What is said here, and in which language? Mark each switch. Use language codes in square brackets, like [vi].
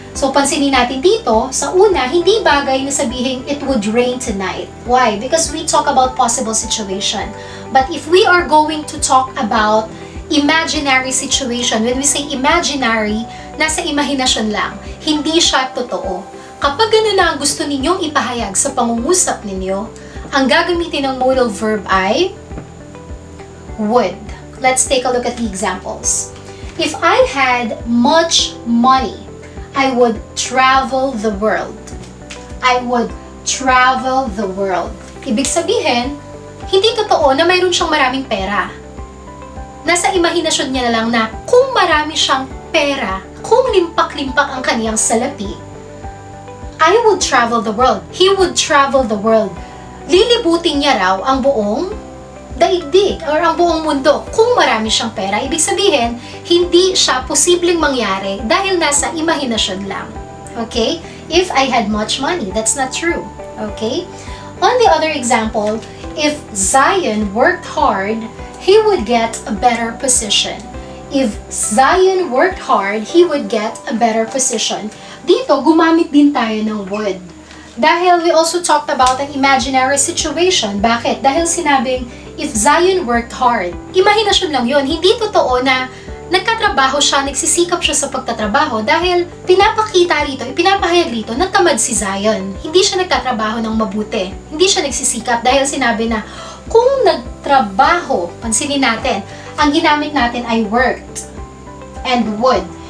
[tl] So, pansinin natin dito, sa una, hindi bagay na sabihin [en] it would rain tonight. Why? Because we talk about possible situation. But if we are going to talk about imaginary situation, when we say imaginary, [tl] nasa imahinasyon lang. Hindi siya totoo. Kapag gano'n na ang gusto ninyong ipahayag sa pangungusap ninyo, ang gagamitin ng modal verb ay would. [en] Let's take a look at the examples. If I had much money, I would travel the world. I would travel the world. [tl] Ibig sabihin, hindi totoo na mayroon siyang maraming pera. Nasa imahinasyon niya na lang na kung marami siyang pera, kung limpak-limpak ang kaniyang salapi, [en] I would travel the world. He would travel the world. [tl] Lilibutin niya raw ang buong daigdig or ang buong mundo kung marami siyang pera. Ibig sabihin, hindi siya posibleng mangyari dahil nasa imahinasyon lang. Okay? [en] If I had much money, that's not true. Okay? On the other example, if Zion worked hard, he would get a better position. If Zion worked hard, he would get a better position. [tl] Dito, gumamit din tayo ng would. Dahil [en] we also talked about an imaginary situation. [tl] Bakit? Dahil sinabing, [en] if Zion worked hard. [tl] Imahinasyon lang yun. Hindi totoo na nagkatrabaho siya, nagsisikap siya sa pagtatrabaho dahil pinapakita rito, ipinapahayag rito na tamad si Zion. Hindi siya nagtatrabaho ng mabuti. Hindi siya nagsisikap dahil sinabi na kung nagtrabaho, pansinin natin, ang ginamit natin ay worked and would.